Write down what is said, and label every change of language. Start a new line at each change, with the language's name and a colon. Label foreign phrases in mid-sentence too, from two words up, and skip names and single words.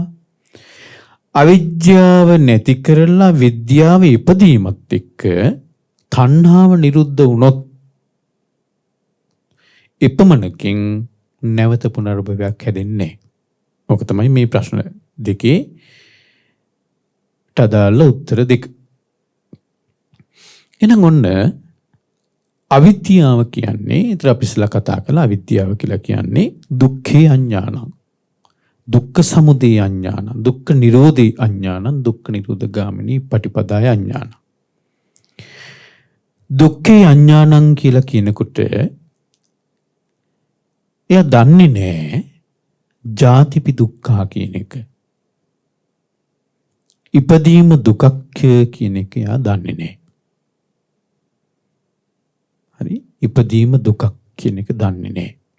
Sinhala: අවිද්‍යාව නැති කරලා විද්‍යාව ඉපදීමත් එක්ක තණ්හාව නිරුද්ධ වුණොත් එපමණකින් නැවත පුනර්භවයක් හැදෙන්නේ. ඕක තමයි මේ ප්‍රශ්න දෙකේ අදාළ උත්තර දෙක. එහෙනම් ඔන්න අවිද්‍යාව කියන්නේ ඊට අපි ඉස්සලා කතා කළා අවිද්‍යාව කියලා කියන්නේ
Pali: දුක්ඛේ අඥානං. දුක්ඛ සමුදය අඥානං. දුක්ඛ නිරෝධේ අඥානං. දුක්ඛ නිරෝධ ගාමිනී පටිපදාය අඥානං. දුක්ඛේ අඥානං
Sinhala: කියලා කියනකොට එයා දන්නේ නැහැ
Pali: ජාතිපි දුක්ඛා
Sinhala: කියන එක. ඉපදීම දුකක් කියන එක එයා දන්නේ නැහැ. හරි ඉපදීම දුකක් කියන එක දන්නේ නැහැ.